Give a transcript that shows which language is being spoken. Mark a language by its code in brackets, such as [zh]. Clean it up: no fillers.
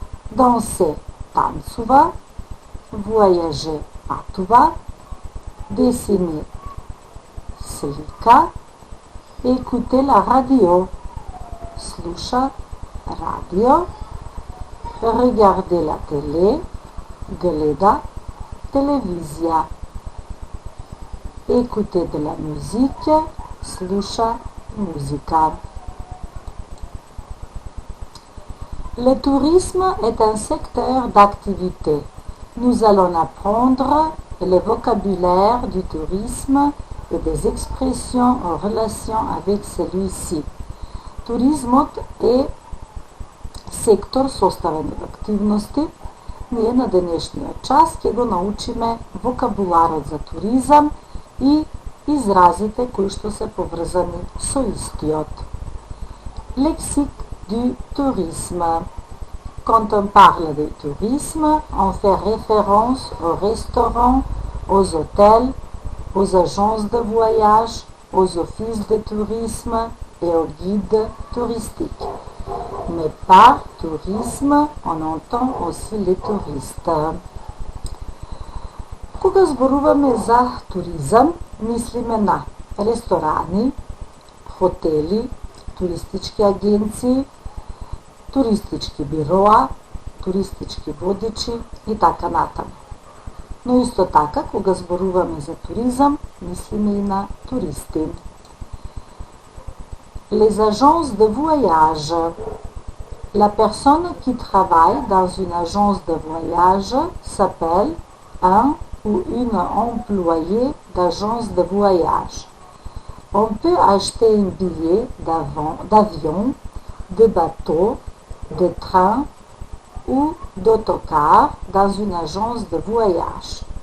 [fr] danser, [mk] танцува; [fr] voyager, [mk] патува; [fr] dessiner, [mk] слика; [fr] écouter la radio, [mk] слуша радио; [fr] regarder la télé, [mk] гледа телевизија; [fr] écouter de la musique, [mk] слуша музика. [fr] Le tourisme est un secteur d'activité. Nous allons apprendre le vocabulaire du tourisme et des expressions en relation avec celui-ci. [mk] Туризмот е сектор составен од активности. Ние на денешниот час ќе го научиме вокабуларот за туризам и изразите кои што се поврзани со истиот. [fr] Lexique du tourisme. Quand on parle de tourisme, on fait référence aux restaurants, aux hôtels, aux agences de voyage, aux offices de tourisme et aux guides touristiques. Mais par tourisme, on entend aussi les touristes. [mk] Кога зборуваме за туризам, мислиме на ресторани, хотели, туристички агенции, туристички бироа, туристички водичи и така натаму. Но исто така, кога зборуваме за туризам, мислиме и на туристи. [fr] Les agences de voyage. La personne qui travaille dans une agence de voyage s'appelle un ou une employée d'agence de voyage. On peut acheter un billet d'avion, de bateau, de train ou d'autocar dans une agence de voyage.